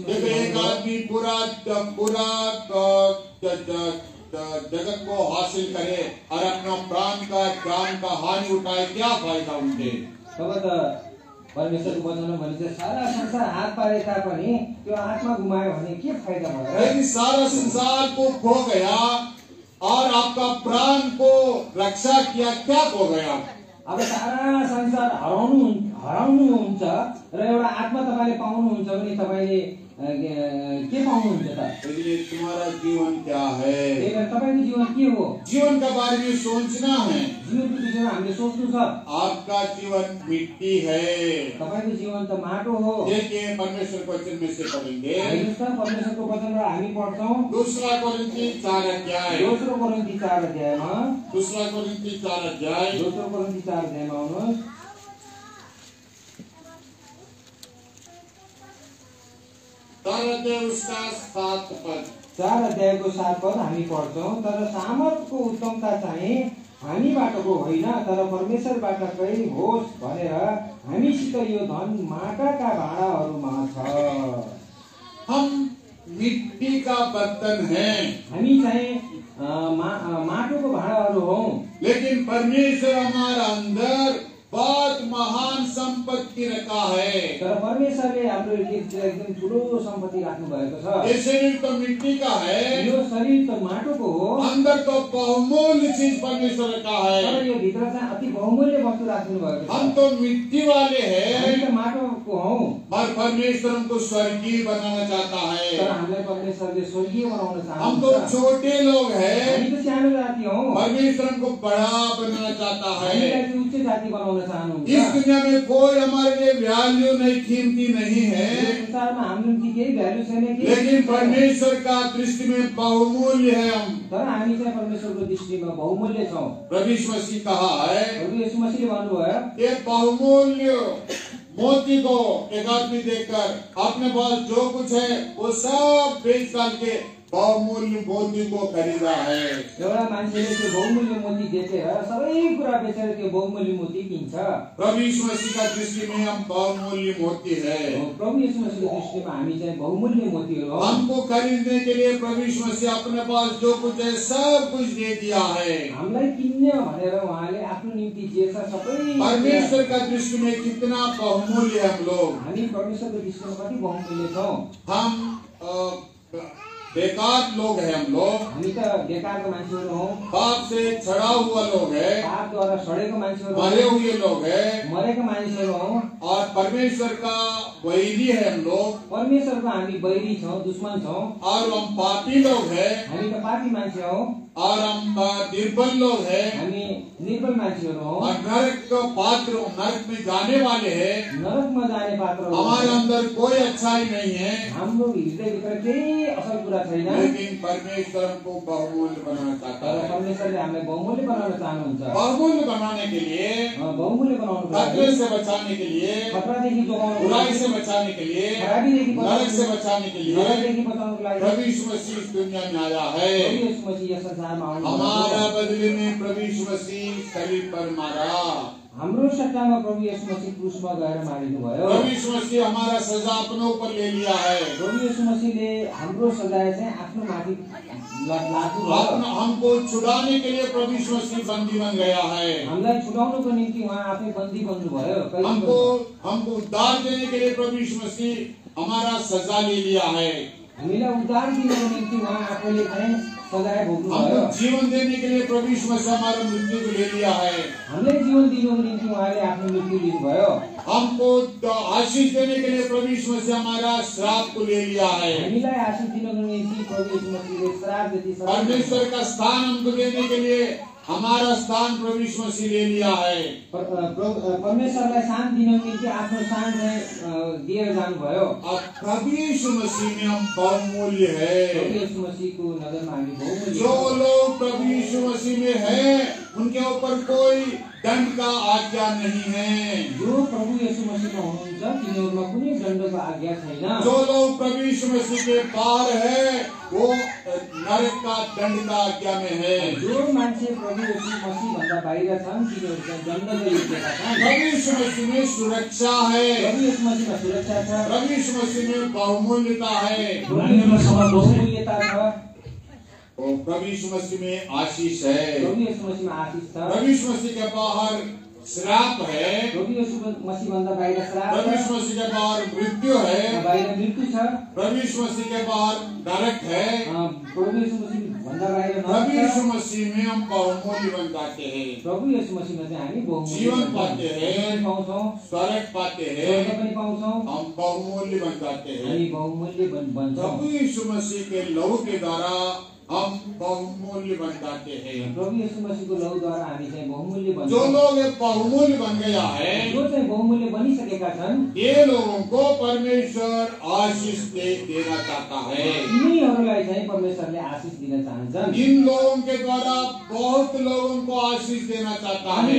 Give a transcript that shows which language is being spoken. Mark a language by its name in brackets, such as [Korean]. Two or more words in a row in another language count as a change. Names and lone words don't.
[Hindi] देखो एक आदमी पूरा जगत को हासिल करे और अपना प्राण का जान का हानि उठाए, क्या फायदा उनके। [Nepali] तब त परमेश्वरको वचनमा भनिन्छ सारा संसार हात पारे तापनि त्यो आत्मा गुमायो भने के फाइदा भयो। [Hindi] यदि सारा संसार को खो गया और आपका प्राण को रक्षा किया, क्या खो गया। [Nepali] अब सारा संसार हराउनुहुन्छ र एउटा आत्मा तपाईले पाउनुहुन्छ भने तपाईले के पाउनुहुन्छ त। [Hindi] इसलिए तुम्हारा जीवन क्या है, [Nepali] तपाईको जीवन के हो, [Hindi] जीवन के बारे में सोचना है। [Nepali] जीवनको विषयमा हामीले सोच्नु छ। [Hindi] आपका जीवन मिट्टी है। [Nepali] तपाईको जीवन त माटो हो। [Hindi] देखिए परमेश्वर को वचन में से पढ़ेंगे, [Nepali] परमेश्वरको वचनबाट हामी पढ्छौँ। [Hindi] दूसरा कोरिन्थी 4 अध्याय, [Nepali] दोस्रो कोरिन्थी 4 अध्यायमा, [Hindi] दूसरा कोरिन्थी 4 अध्याय, [Nepali] दोस्रो कोरिन्थी 4 अध्यायमा आउनुहोस्। [Hindi] 4 अध्याय उसका 7 पद, [Nepali] 4 अध्यायको 7 पद हामी पढ्छौँ। तर सामर्थको उत्तमता चाहिँ हामीबाटको होइन तर परमेश्वरबाटकै होस् भनेर हामीसित यो धन माटाका भाँडाहरूमा छ। [Hindi] हम मिट्टी का बर्तन हैं, [Nepali] हामी चाहिँ माटोको भाँडाहरू हौ, [Hindi] लेकिन परमेश्वर हमारा अंदर बहुत महान संपत्ति रखा है। [Nepali] तर परमेश्वरले हाम्रो एकदम ठुलो सम्पत्ति राख्नु भएको छ। [Hindi] ये शरीर तो मिट्टी का है, [Nepali] यो शरीर त माटोको हो, [Hindi] अंदर तो बहुमूल्य चीज परमेश्वर रखा है। [Nepali] तर यो भित्र चाहिँ अति बहुमूल्य वस्तु राख्नु भएको छ। [Hindi] हम तो मिट्टी वाले हैं, [Nepali] हामी त माटोको हौ, [Hindi] और परमेश्वर हमको स्वर्गीय बनाना चाहता [Nepali] तर [Hindi] है। [Nepali] हामीलाई परमेश्वरले स्वर्गीय बनाउन [Hindi] हम तो [Nepali] चाहनुहुन्छ। [Hindi] छोटे लोग हैं, [Nepali] हामी त सानो जाति हौ, [Hindi] परमेश्वर हमको बड़ा बनाना चाहता है। [Nepali] हामीलाई चाहिँ उच्च जाति बनाउन चाहनुहुन्छ। [Hindi] इस दुनिया में कोई हमारे लिए वैल्यू नहीं, कीमती नहीं [Nepali] यो [Hindi] है, [Nepali] संसारमा हाम्रो निम्ति केही भ्यालु छैन कि, [Hindi] लेकिन परमेश्वर का दृष्टि में बहुमूल्य है हम। [Nepali] तर हामी चाहिँ परमेश्वरको दृष्टिमा बहुमूल्य छौँ। [Hindi] प्रभु यीशु मसीह कहा है, [Nepali] प्रभु यीशु मसीहले भन्नुभयो, [Hindi] ये बहुमूल्य मोती को एक आदमी देखकर अपने पास जो कुछ है वो सब बेच डाल के बहुमूल्य मोती को खरीदा है। [Nepali] एउटा मान्छेले त्यो बहुमूल्य मोती देखेर सबै कुरा बेचेर त्यो बहुमूल्य मोती किन्छ। [Hindi] प्रभु यीशु मसीह का दृष्टि में हम बहुमूल्य मोती है। [Nepali] प्रभु यीशु मसीहको दृष्टिमा हामी चाहिँ बहुमूल्य मोतीहरू हौ। [Hindi] हमको खरीदने के लिए प्रभु यीशु मसीह अपने पास जो कुछ है सब कुछ दे दिया है। [Nepali] हामीलाई किन्ने भनेर उहाँले आफ्नो निम्ति जे छ सबै, [Hindi] परमेश्वर का दृष्टि में कितना बहुमूल्य है हम लोग। [Nepali] हामी परमेश्वरको दृष्टिमा कति बहुमूल्य छौँ। [Hindi] हम बेकार लोग हैं, हम लोग [Nepali] हामी त बेकारको मान्छेहरू हौ, [Hindi] पाप से छड़ा हुआ लोग है, [Nepali] पापद्वारा सडेको मान्छेहरू [Hindi] मरे [Nepali] हौ, [Hindi] हुए लोग है, [Nepali] मरेका मानिसहरू हौ, [Hindi] और परमेश्वर का वैरी है हम लोग, [Nepali] परमेश्वरको हामी बैरी छौँ, दुश्मन छौँ, [Hindi] और हम पापी लोग है, [Nepali] हामी त पापी मान्छे हौ, [Hindi] और हम निर्बल लोग है, [Nepali] हामी निर्बल मान्छेहरू हौ, [Hindi] और नरक का पात्र, नरक में जाने वाले है। [Nepali] नरकमा जाने पात्र हौ। [Hindi] हमारे अंदर कोई अच्छाई नहीं है, [Nepali] हाम्रो हृदयभित्र केही असल कुरा छैन, [Hindi] लेकिन परमेश्वर हमको बहुमूल्य बनाना चाहता [Nepali] तर [Hindi] है। [Nepali] परमेश्वरले हामीलाई बहुमूल्य बनाउन चाहनुहुन्छ। [Hindi] बहुमूल्य बनाने के लिए, [Nepali] बहुमूल्य बनाउनु [Hindi] खतरे से बचाने के लिए, [Nepali] खतरादेखि जोगाउनु, [Hindi] बुराई से बचाने के लिए, [Nepali] खराबीदेखि [Hindi] नरक से बचाने के लिए [Nepali] नरकदेखि बचाउनको लागि [Hindi] प्रभु यीशु मसीह इस दुनिया में आया है। [Nepali] प्रभु यीशु मसीह यस संसारमा आउनुभयो। [Hindi] हमारा बदले में प्रभु यीशु मसीह सलीब पर मारा। [Nepali] हाम्रो सट्टामा प्रभु यीशु मसीह क्रुसमा गएर मारिनुभयो। [Hindi] प्रभु यीशु मसीह हमारा सजा अपने ऊपर ले लिया है। [Nepali] प्रभु यीशु मसीहले हाम्रो सजाय चाहिँ आफ्नो माथि लाग्नुभयो। [Hindi] हमको छुड़ाने के लिए प्रभु यीशु मसीह बंदी बन गया है। [Nepali] हामीलाई छुटाउनको निम्ति उहाँ आफै बन्दी बन्नुभयो। [Hindi] हमको उद्धार देने के लिए प्रभु यीशु मसीह हमारा सजा ले लिया है। [Nepali] हामीलाई उद्धार दिनको निम्ति उहाँ आफैले चाहिँ सजाय भोग्नुभयो। [Hindi] हमको जीवन देने के लिए प्रभु यीशु मसीह हमारा मृत्यु को ले लिया है। [Nepali] हामीलाई जीवन दिनको निम्ति उहाँले आफ्नो मृत्यु लिनुभयो। [Hindi] हमको आशीष देने के लिए प्रभु यीशु मसीह हमारा श्राप को ले लिया है। [Nepali] हामीलाई आशीष दिनको निम्ति प्रभु यीशु मसीहले श्राप जति [Hindi] परमेश्वर का स्थान हमको देने के लिए हमारा स्थान प्रभु यीशु मसीह ले लिया है। [Nepali] परमेश्वरलाई शान दिनको निम्ति आफ्नो शान चाहिँ दिएर जानुभयो। [Hindi] अब प्रभु यीशु मसीह में हम बहुमूल्य है। [Nepali] प्रभु यीशु मसीहको नजरमा हामी बहुमूल्य। [Hindi] जो लोग प्रभु यीशु मसीह में है उनके ऊपर कोई दंड का आज्ञा नहीं है। [Nepali] जो प्रभु यीशु मसीहमा हुनुहुन्छ तिनीहरुमा कुनै दण्डको आज्ञा छैन। [Hindi] जो लोग प्रभु यीशु मसीह के पार है वो नरक का दंड का आज्ञा में है। [Nepali] जो मान्छे प्रभु यीशु मसीह भन्दा बाहिर छन् तिनीहरु चाहिँ दण्डको योग्यता छन्। [Hindi] प्रभु यीशु मसीह में सुरक्षा है। [Nepali] प्रभु यीशु मसीहमा सुरक्षा छ। [Hindi] प्रभु यीशु मसीह में बहुमूल्यता है। [Nepali] बहुमूल्यता छ। [Hindi] प्रभु यीशु मसीह में आशीष है। [Nepali] प्रभु यीशु मसीहमा आशीष छ। [Hindi] प्रभु यीशु मसीह के बाहर श्राप है। [Nepali] प्रभु यीशु मसीह भन्दा बाहिर श्राप छ। [Hindi] प्रभु यीशु मसीह के बाहर मृत्यु है। [Nepali] बाहिर मृत्यु छ। [Hindi] प्रभु यीशु मसीह के बाहर नरक है। [Nepali] प्रभु यीशु मसीह भन्दा बाहिर नरक छ। [Hindi] प्रभु यीशु मसीह में हम बहुमूल्य बन जाते हैं। [Nepali] प्रभु यीशु मसीहमा चाहिँ हामी बहुमूल्य [Hindi] जीवन पाते हैं, [Nepali] पाउँछौं, [Hindi] स्वर्ग पाते हैं, [Nepali] स्वर्ग पनि पाउँछौं, [Hindi] हम बहुमूल्य बन जाते हैं। [Nepali] हामी बहुमूल्य बन्छौं। [Hindi] प्रभु यीशु मसीह के लहू के द्वारा हम बहुमूल्य बन जाते हैं। [Nepali] प्रभु यीशु मसीहको लहूद्वारा हामी चाहिँ बहुमूल्य बन्छौं। [Hindi] जो लोग ये बहुमूल्य बन गया है, [Nepali] जो चाहिँ बहुमूल्य बनिसकेका छन्, [Hindi] ये लोगों को परमेश्वर आशीष देना चाहता है। [Nepali] यिनीहरूलाई चाहिँ परमेश्वरले आशीष दिन चाहन्छन्। [Hindi] इन लोगों के द्वारा बहुत लोगों को आशीष देना चाहता है।